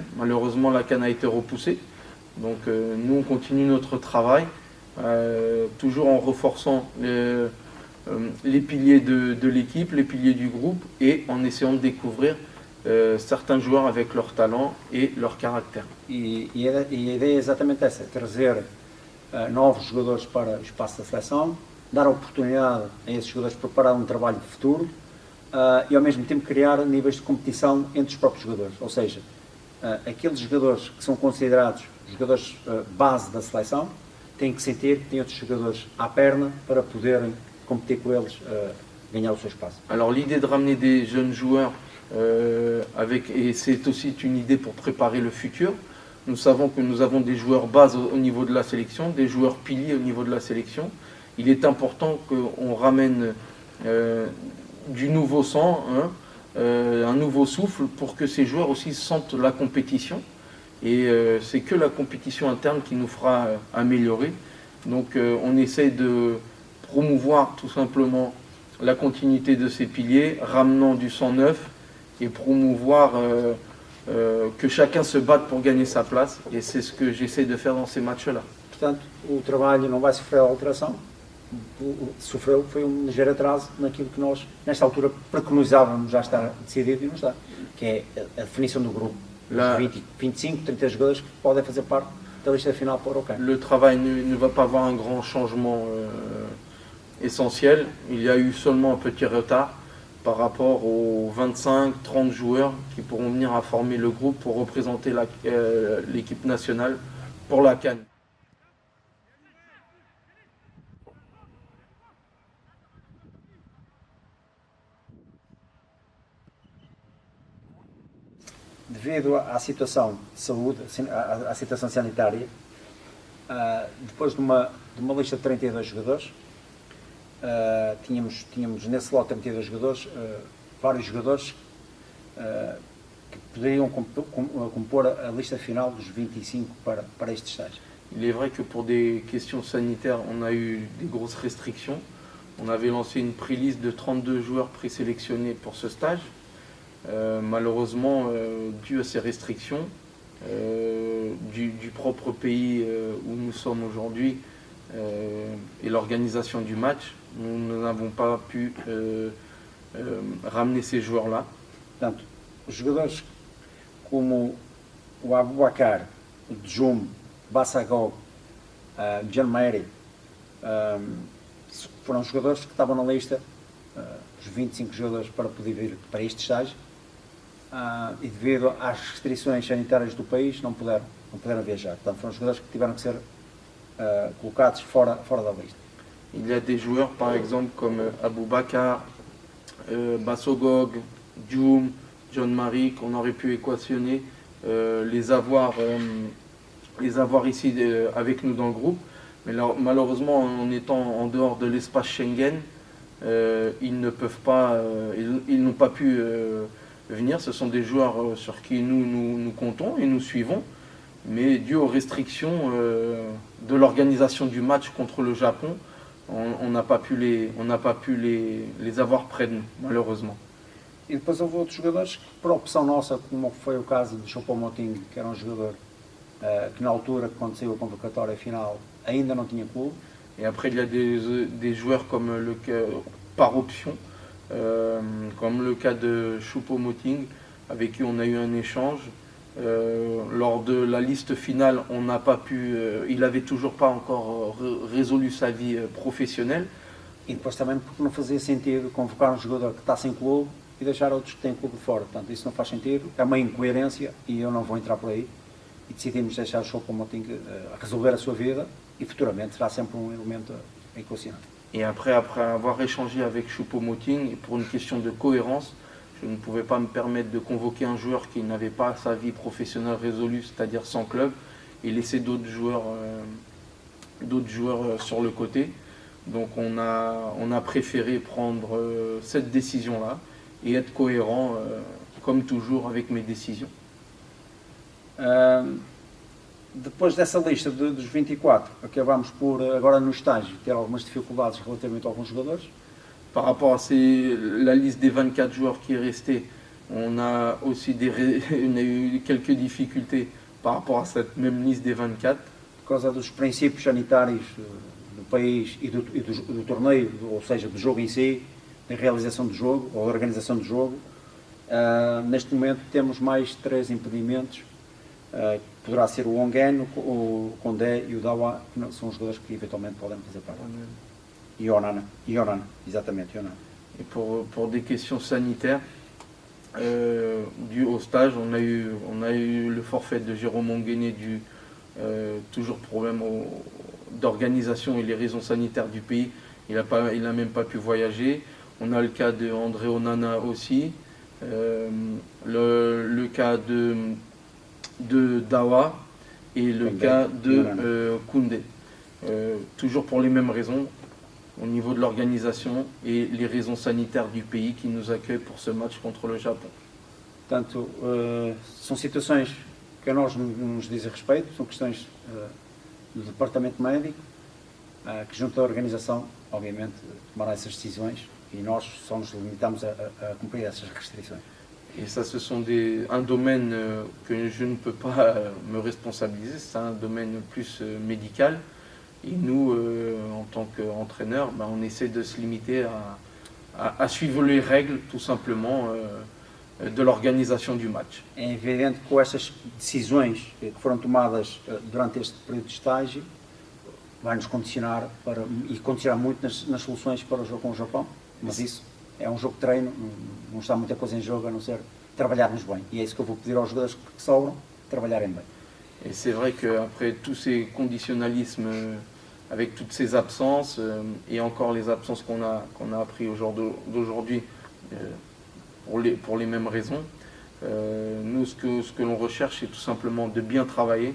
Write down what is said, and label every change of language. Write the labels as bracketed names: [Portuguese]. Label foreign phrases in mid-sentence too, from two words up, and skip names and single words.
[French] Malheureusement, la CAN a été repoussée. Donc nous, on continue notre travail, toujours en renforçant les piliers de l'équipe, les piliers du groupe, et en essayant de découvrir certains joueurs avec leur talent et leur caractère. [Portuguese] E a ideia é exatamente essa, trazer novos jogadores para o espaço da seleção, dar a oportunidade a esses jogadores preparar um trabalho de futuro e ao mesmo tempo criar níveis de competição entre os próprios jogadores, ou seja, aqueles jogadores que são considerados jogadores base da seleção têm que sentir que têm outros jogadores à perna para poderem competir com eles, ganhar o seu espaço. [French] Alors l'idée de ramener des jeunes joueurs et c'est aussi une idée pour préparer le futur. Nous savons que nous avons des joueurs bases au niveau de la sélection, des joueurs piliers au niveau de la sélection. Il est important qu'on ramène du nouveau sang, un nouveau souffle pour que ces joueurs aussi sentent la compétition. Et c'est que la compétition interne qui nous fera améliorer. Donc on essaie de promouvoir tout simplement la continuité de ces piliers, ramenant du sang neuf et promouvoir que chacun se batte pour gagner sa place. Et c'est ce que j'essaie de faire dans ces matchs-là. [Portuguese] Portanto, o trabalho não vai sofrer alteração. Sofreu foi ligeiro atraso naquilo que nós, nesta altura, preconizávamos já estar decidido e não está, que é a definição do grupo. Os 20, 25, 30 jogadores que podem fazer parte da lista final para o CAN. [French] Le travail ne va pas avoir un grand changement essentiel. Il y a eu seulement un petit retard par rapport aux 25-30 joueurs qui pourront venir à former le groupe pour représenter l'équipe nationale pour la CAN. [Portuguese] Devido à situação de saúde, à situação sanitária, depois de uma lista de 32 jogadores, tínhamos nesse lote de 32 jogadores, vários jogadores que poderiam compor a lista final dos 25 para este estágio. [French] Il est vrai que pour des questions sanitaires, on a eu des grosses restrictions. On avait lancé une pré-liste de 32 joueurs présélectionnés pour ce stage. Malheureusement, dû à ces restrictions du propre pays où nous sommes aujourd'hui et l'organisation du match, nous n'avons pas pu ramener ces joueurs-là. [Portuguese] Portanto, os jogadores como o Abubakar, o Djoum, Bassagog, John Mary, foram jogadores que estavam na lista, os 25 jogadores para poder vir para este estágio. E devido às restrições sanitárias do país não puderam viajar. Portanto, foram jogadores que tiveram que ser colocados fora da lista. [French] Il y a des joueurs par exemple comme Abubakar, Bassogog, Djoum, John Marie qu'on aurait pu équationner, les avoir ici avec nous dans le groupe. Mais malheureusement en étant en dehors de l'espace Schengen, ils ne peuvent pas, ils n'ont pas pu venir. Ce sont des joueurs sur qui nous comptons et nous suivons, mais dû aux restrictions de l'organisation du match contre le Japon, on n'a pas pu les avoir près de nous, malheureusement. [Portuguese] E depois houve outros jogadores que, por opção nossa, como foi o caso de Choupo-Moting, que era um jogador que na altura, quando saiu a convocatória final, ainda não tinha clube. [French] Et après, il y a des joueurs comme le cas, par option, comme le cas de Choupo-Moting, avec qui on a eu un échange. Lors de la liste finale, on n'a pas pu, il n'avait toujours pas encore résolu sa vie professionnelle. [Portuguese] E depois também porque não fazia sentido convocar um jogador que está sem clube e deixar outros que têm clube de fora. Portanto, isso não faz sentido, é uma incoerência e eu não vou entrar por aí. E decidimos deixar o Choupo-Moting resolver a sua vida e futuramente será sempre um elemento a equacionar. [French] Et après avoir échangé avec Choupo-Moting, pour une question de cohérence, je ne pouvais pas me permettre de convoquer un joueur qui n'avait pas sa vie professionnelle résolue, c'est-à-dire sans club, et laisser d'autres joueurs sur le côté. Donc on a préféré prendre cette décision-là et être cohérent, comme toujours, avec mes décisions. [Portuguese] Depois dessa lista dos 24, acabamos por, agora no estágio, ter algumas dificuldades relativamente a alguns jogadores. [French] Par rapport à la liste des 24 joueurs qui est restée, on a aussi on a eu quelques difficultés par rapport à cette même liste des 24. [Portuguese] Por causa dos princípios sanitários do país e do torneio, ou seja, do jogo em si, da realização do jogo, ou da organização do jogo. Neste momento temos mais 3 impedimentos. Poderá ser o Onguén, o Condé e o Dawa, que são os jogadores que eventualmente podem fazer parte. E Onana, exatamente, Onana. [French] Et pour des questions sanitaires, dues au stage, on a eu le forfait de Jérôme Onguéné dû toujours problème d'organisation et les raisons sanitaires du pays. Il n'a même pas pu voyager. On a le cas de André Onana aussi, le cas de Dawa et le cas de Koundé. Toujours pour les mêmes raisons, au niveau de l'organisation et les raisons sanitaires du pays qui nous accueille pour ce match contre le Japon. [Portuguese] Portanto, são situações que a nós nos dizem respeito, são questões do departamento médico, que junto à organização, obviamente, tomará essas decisões e nós só nos limitamos a cumprir essas restrições. [French] Et ça, ce sont un domaine que je ne peux pas me responsabiliser, c'est un domaine plus médical. Et nous, en tant qu'entraîneurs, on essaie de se limiter à suivre les règles, tout simplement, de l'organisation du match. [Portuguese] É evidente que com essas decisões que foram tomadas durante este período de estágio, vai-nos condicionar e condicionar muito nas soluções para o jogo com o Japão, mas isso é um jogo de treino, não está muita coisa em jogo a não ser trabalharmos bem. E é isso que eu vou pedir aos jogadores que sobram, trabalharem bem. [French] Et c'est vrai qu'après tous ces conditionnalismes, avec toutes ces absences, et encore les absences qu'on a appris au jour d'aujourd'hui, pour les mêmes raisons, nous, ce que l'on recherche, c'est tout simplement de bien travailler.